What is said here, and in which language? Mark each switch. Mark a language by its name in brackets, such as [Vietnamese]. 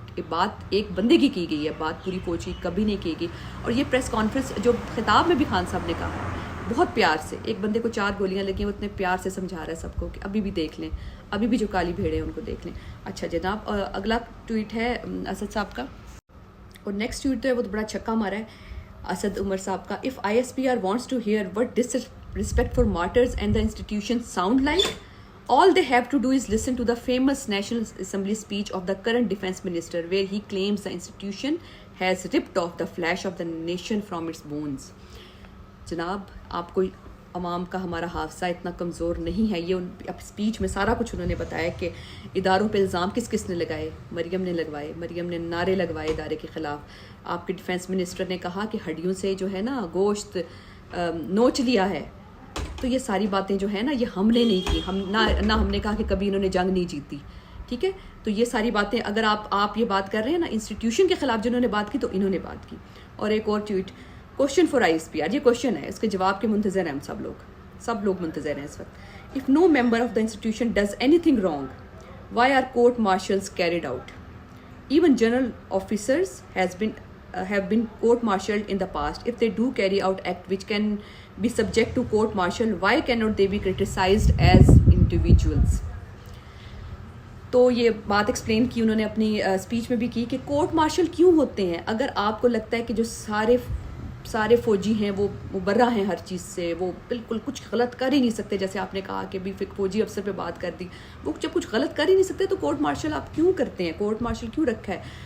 [Urdu] بات ایک بندے کی گئی ہے، بات پوری فوج کی کبھی نہیں کی گئی. اور یہ پریس کانفرنس جو خطاب میں بھی خان صاحب نے کہا بہت پیار سے، ایک بندے کو 4 گولیاں لگی، وہ اتنے پیار سے سمجھا رہا ہے سب کو کہ ابھی بھی دیکھ لیں، ابھی بھی جو کالی بھیڑیں ہیں ان کو دیکھ لیں. اچھا جناب اگلا ٹویٹ ہے اسد صاحب کا، اور نیکسٹ ٹویٹ تو ہے وہ تو بڑا چھکا مارا ہے اسد عمر صاحب کا. [English] If ISPR wants to hear what disrespect for martyrs and the institution sound like, all they have to do is listen to the famous National Assembly speech of the current defense minister where he claims the institution has ripped off the flesh of the nation from its bones. [Urdu] جناب آپ کو عوام کا ہمارا حافظہ اتنا کمزور نہیں ہے. یہ اسپیچ میں سارا کچھ انہوں نے بتایا کہ اداروں پہ الزام کس کس نے لگائے. مریم نے لگوائے، مریم نے نعرے لگوائے ادارے کے خلاف. آپ کے ڈیفینس منسٹر نے کہا کہ ہڈیوں سے جو ہے نا گوشت نوچ لیا ہے. تو یہ ساری باتیں جو ہیں نا یہ ہم نے نہیں کی، نہ ہم نے کہا کہ کبھی انہوں نے جنگ نہیں جیتی. ٹھیک ہے، تو یہ ساری باتیں اگر آپ یہ بات کر رہے ہیں نا انسٹیٹیوشن کے خلاف جنہوں نے بات کی، تو انہوں نے بات کی. اور ایک اور ٹویٹ، کوشچن فار ISPR، یہ کوشچن ہے، اس کے جواب کے منتظر ہیں ہم سب لوگ منتظر ہیں اس وقت. [English] If no member of the institution does anything wrong, why are court martials carried out? Even general officers have been court martialed in the past. If they do carry out act which can be subject to court martial, why cannot they be criticized as individuals? [Urdu] تو یہ بات explain کی انہوں نے اپنی speech میں بھی کی کہ کورٹ مارشل کیوں ہوتے ہیں. اگر آپ کو لگتا ہے کہ جو سارے فوجی ہیں وہ مبرہ ہیں ہر چیز سے, وہ بالکل کچھ غلط کر ہی نہیں سکتے, جیسے آپ نے کہا کہ بھی فوجی افسر پہ بات کر دی, وہ جب کچھ غلط کر ہی نہیں سکتے تو کورٹ مارشل آپ کیوں کرتے ہیں, کورٹ مارشل کیوں رکھا ہے.